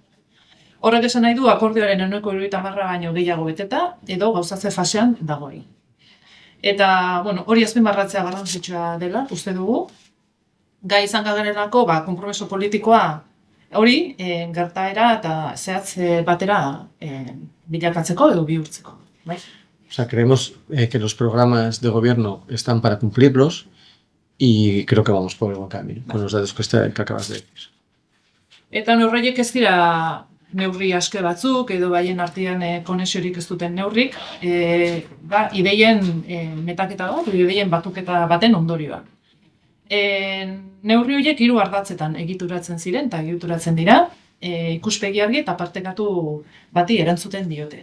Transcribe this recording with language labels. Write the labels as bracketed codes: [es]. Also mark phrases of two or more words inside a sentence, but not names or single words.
[eu] Horrek esan nahi du akordioaren ehuneko 70 baino gehiago beteta, edo gauzatze fasean dagoen. Eta, hori azpimarratzea garrantzitsua dela, uste dugu, gai izan garelako, konpromiso politikoa hori gertaera eta zehatz batera bilakatzeko edo bihurtzeko. [es] O sea, creemos que los programas de gobierno están para cumplirlos y creo que vamos por el buen camino, con los datos que acabas de decir. [eu] Eta neurriek ez dira neurri aske batzuk, edo baien artean konexiorik ez duten neurrik, ideien metaketa bat, ideien batuketa baten ondorioa. Neurri horiek 3 ardatzetan egituratzen ziren eta egituratzen dira, ikuspegi argi eta partekatu bati erantzuten diote.